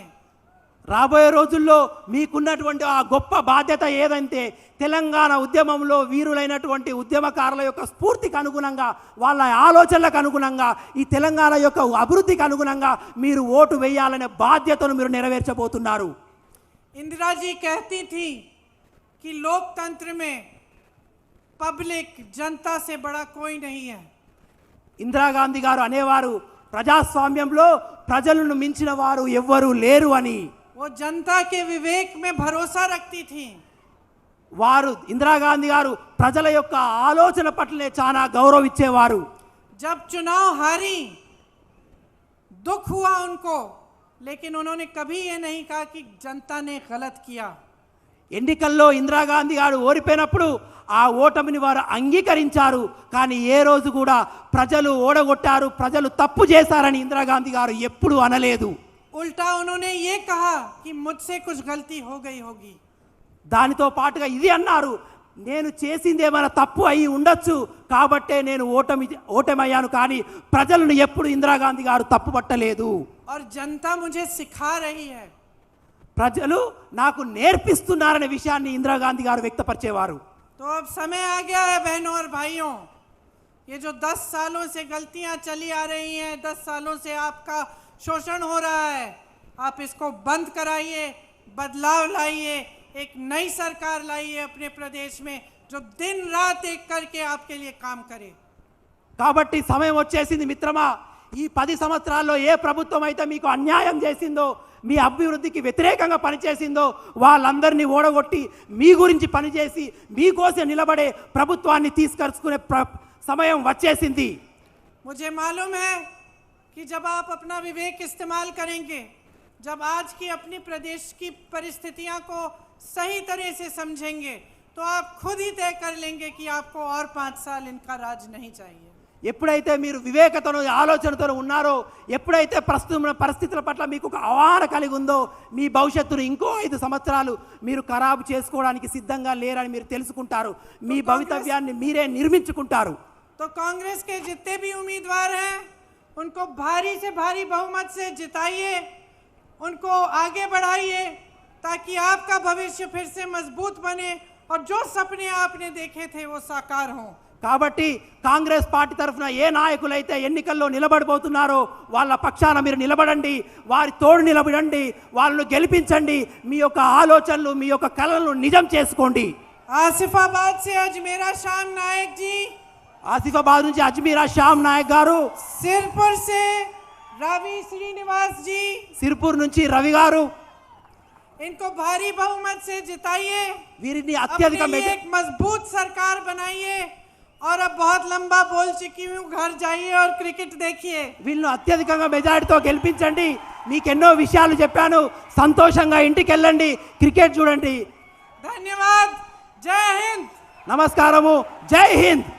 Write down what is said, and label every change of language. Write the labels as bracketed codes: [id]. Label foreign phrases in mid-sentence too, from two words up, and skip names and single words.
[te] రాబోయే రోజుల్లో మీకున్నటువంటి ఆ గొప్ప బాధ్యత ఏదంటే తెలంగాణ ఉద్యమంలో వీరులైనటువంటి ఉద్యమకారుల యొక్క స్ఫూర్తికి అనుగుణంగా, వాళ్ళ ఆలోచనలకు అనుగుణంగా, ఈ తెలంగాణ యొక్క అభివృద్ధికి అనుగుణంగా మీరు ఓటు వేయాలనే బాధ్యతను మీరు నెరవేర్చబోతున్నారు. [hi] इंदिरा जी कहती थी कि लोकतंत्र में पब्लिक, जनता से बड़ा कोई नहीं है. [te] ఇందిరాగాంధీ గారు అనేవారు, ప్రజాస్వామ్యంలో ప్రజలను మించిన వారు ఎవ్వరూ లేరు అని. [hi] वो जनता के विवेक में भरोसा रखती थी. [te] వారు ఇందిరాగాంధీ గారు ప్రజల యొక్క ఆలోచన పట్లనే చాలా గౌరవించేవారు. [hi] जब चुनाव हारी, दुख हुआ उनको, लेकिन उन्होंने कभी ये नहीं कहा कि जनता ने गलत किया. [te] ఎన్నికల్లో ఇందిరాగాంధీ గారు ఓడిపోయినప్పుడు ఆ ఓటమిని వారు అంగీకరించారు, కానీ ఏ రోజు కూడా ప్రజలు ఓడగొట్టారు, ప్రజలు తప్పు చేశారని ఇందిరాగాంధీ గారు ఎప్పుడూ అనలేదు. [hi] उल्टा उन्होंने ये कहा कि मुझसे कुछ गलती हो गई होगी. [te] దానితో పాటుగా ఇది అన్నారు, నేను చేసింది ఏమైనా తప్పు అయి ఉండొచ్చు కాబట్టే నేను ఓటమయ్యాను, కానీ ప్రజలను ఎప్పుడు ఇందిరాగాంధీ గారు తప్పు పట్టలేదు. [hi] और जनता मुझे सिखा रही है. [te] ప్రజలు నాకు నేర్పిస్తున్నారనే విషయాన్ని ఇందిరాగాంధీ గారు వ్యక్తపరిచేవారు. [hi] तो अब समय आ गया है बहनों और भाइयों, ये जो 10 सालों से गलतियां चली आ रही हैं, 10 सालों से आपका शोषण हो रहा है, आप इसको बंद कराइए, बदलाव लाइए, एक नई सरकार लाइए अपने प्रदेश में जो दिन रात एक करके आपके लिए काम करे. [te] కాబట్టి సమయం వచ్చేసింది మిత్రమా. ఈ 10 సంవత్సరాల్లో ఏ ప్రభుత్వం అయితే మీకు అన్యాయం చేసిందో, మీ అభివృద్ధికి వ్యతిరేకంగా పనిచేసిందో వాళ్ళందరినీ ఓడగొట్టి మీ గురించి పనిచేసి మీకోసం నిలబడే ప్రభుత్వాన్ని తీసుకొచ్చుకునే సమయం వచ్చేసింది. [hi] मुझे मालूम है कि जब आप अपना विवेक इस्तेमाल करेंगे, जब आज की अपनी प्रदेश की परिस्थितियां को सही तरह से समझेंगे, तो आप खुद ही तय कर लेंगे कि आपको और 5 साल इनका राज नहीं चाहिए. [te] ఎప్పుడైతే మీరు వివేకతను ఆలోచనతో ఉన్నారో, ఎప్పుడైతే ప్రస్తుత పరిస్థితుల పట్ల మీకు ఒక అవగాహన కలిగి ఉందో, మీ భవిష్యత్తును ఇంకో 5 సంవత్సరాలు మీరు ఖరాబు చేసుకోవడానికి సిద్ధంగా లేరని మీరు తెలుసుకుంటారు. మీ భవితవ్యాన్ని మీరే నిర్మించుకుంటారు. [hi] तो कांग्रेस के जितने भी उम्मीदवार हैं उनको भारी से भारी बहुमत से जिताइए, उनको आगे बढ़ाइए, ताकि आपका भविष्य फिर से मजबूत बने और जो सपने आपने देखे थे वो साकार हों. [te] కాబట్టి కాంగ్రెస్ పార్టీ తరఫున ఏ నాయకులైతే ఎన్నికల్లో నిలబడబోతున్నారో వాళ్ళ పక్షాన మీరు నిలబడండి, వారి తోడు నిలబడండి, వాళ్ళను గెలిపించండి, మీ యొక్క ఆలోచనలు, మీ యొక్క కలలను నిజం చేసుకోండి. [hi] आसिफाबाद से अजमेरा श्याम नायक जी, [te] ఆసిఫాబాద్ నుంచి అజ్మీరా శ్యామ్ నాయక్ గారు, [hi] सिरपुर से रवि श्रीनिवास जी, [te] సిర్పూర్ నుంచి రవి గారు, [hi] इनको भारी बहुमत से जिताइए, [te] వీరిని [hi] अपने [te] అత్యధిక [hi] लिए एक मजबूत सरकार बनाइए। और अब बहुत लंबा बोल चुकी हूँ, घर जाइए और क्रिकेट देखिए। [te] వీళ్ళను అత్యధికంగా మెజారిటీతో గెలిపించండి. మీకు ఎన్నో విషయాలు చెప్పాను. సంతోషంగా ఇంటికి వెళ్ళండి, క్రికెట్ చూడండి. [hi] धन्यवाद। जय हिंद। [te] నమస్కారము. [hi] जय हिंद.